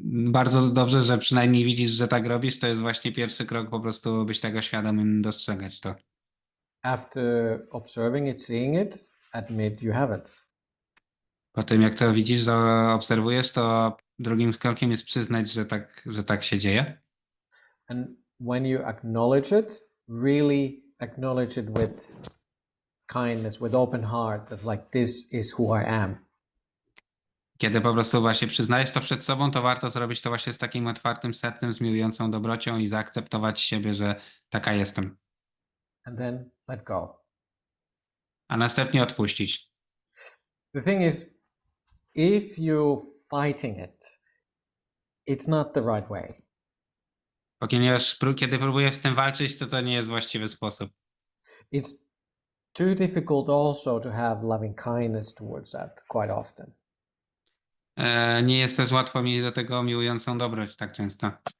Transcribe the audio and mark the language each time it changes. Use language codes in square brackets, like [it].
[pl] Bardzo dobrze, że przynajmniej widzisz, że tak robisz. To jest właśnie pierwszy krok, po prostu być tego świadomym, dostrzegać to. [en] After observing it, seeing it, admit you have it. [pl] Po tym, jak to widzisz, zaobserwujesz, to drugim krokiem jest przyznać, że tak się dzieje. [en] And when you acknowledge it, really acknowledge it with kindness, with open heart. That's like, this is who I am. [pl] Kiedy po prostu właśnie przyznajesz to przed sobą, to warto zrobić to właśnie z takim otwartym sercem, z miłującą dobrocią i zaakceptować siebie, że taka jestem. [en] And then let go. [pl] A następnie odpuścić. [en] The thing is, if you're fighting it, it's not the right way. [pl] Ponieważ kiedy próbujesz z tym walczyć, to nie jest właściwy sposób. [en] It's too difficult also to have loving kindness towards that quite often. [pl] Nie jest też łatwo mieć do tego miłującą dobroć tak często.